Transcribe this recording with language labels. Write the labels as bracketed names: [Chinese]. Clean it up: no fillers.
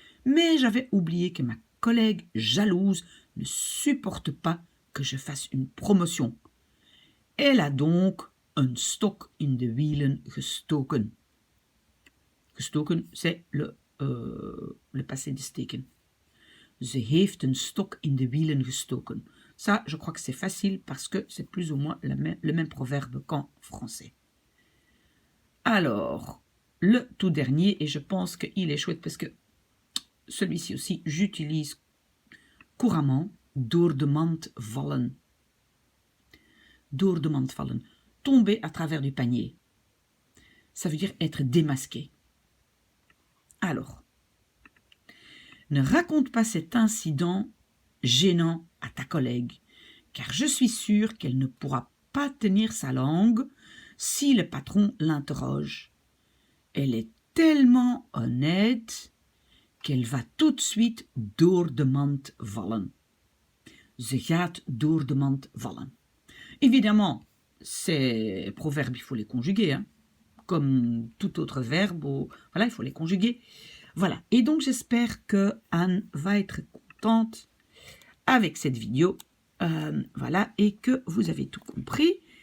[French] Mais j'avais oublié que ma collègue jalouse ne supporte pas que je fasse une promotion. Elle a donc un [Dutch] stok in de wielen gestoken. [French] Gestoken, c'est le passé de steken. [Dutch] Ze heeft een stok in de wielen gestoken. [French] Ça, je crois que c'est facile parce que c'est plus ou moins le même proverbe qu'en français. Alors, le tout dernier, et je pense qu'il est chouette parce que celui-ci aussi, j'utilise couramment, [Dutch] door de mand vallen. Door de mand vallen. [French] Tomber à travers du panier. Ça veut dire être démasqué. Alors, ne raconte pas cet incident gênant à ta collègue, car je suis sûre qu'elle ne pourra pas tenir sa langue si le patron l'interroge. Elle est tellement honnête qu'elle va tout de suite [Dutch] door de mand vallen. Ze gaat door de mand vallen. [French] Évidemment, ces proverbes, il faut les conjuguer, hein, comme tout autre verbe, voilà, il faut les conjuguer. Voilà, et donc j'espère que Anne va être contente avec cette vidéo, voilà, et que vous avez tout compris.